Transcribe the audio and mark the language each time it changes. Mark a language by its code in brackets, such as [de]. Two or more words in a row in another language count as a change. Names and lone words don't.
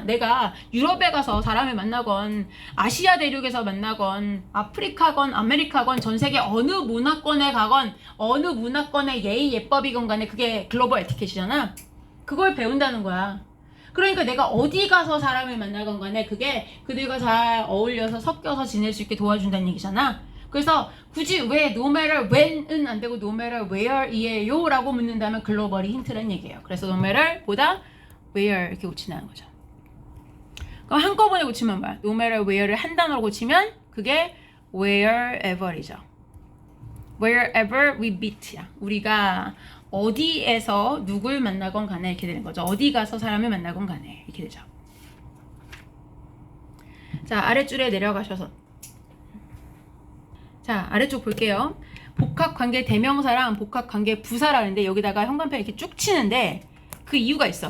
[ko] 내가 유럽에 가서 사람을 만나건 아시아 대륙에서 만나건 아프리카건 아메리카건 전 세계 어느 문화권에 가건 어느 문화권의 예의 예법이건 간에 그게 글로벌 에티켓이잖아. 그걸 배운다는 거야. 그러니까 내가 어디 가서 사람을 만나건 간에 그게 그들과 잘 어울려서 섞여서 지낼 수 있게 도와준다는 얘기잖아. 그래서 굳이 왜 [en] no matter when [ko] 은 안 되고 [en] no matter where [ko] 이에요 라고 묻는다면 글로벌이 힌트란 얘기예요. 그래서 [en] no matter [ko] 보다 where 이렇게 고친다는 거죠. 그럼 한꺼번에 고치면 뭐야? [en] no matter where [ko] 를 한 단어로 고치면 그게 wherever이죠. [en] wherever we meet야. [ko] 우리가 어디에서 누굴 만나건 간에 이렇게 되는 거죠. 어디 가서 사람을 만나건 간에 이렇게 되죠. 자, 아랫줄에 내려가셔서 자, 아래쪽 볼게요. 복합관계 대명사랑 복합관계 부사라는데 여기다가 형광펜 이렇게 쭉 치는데 그 이유가 있어.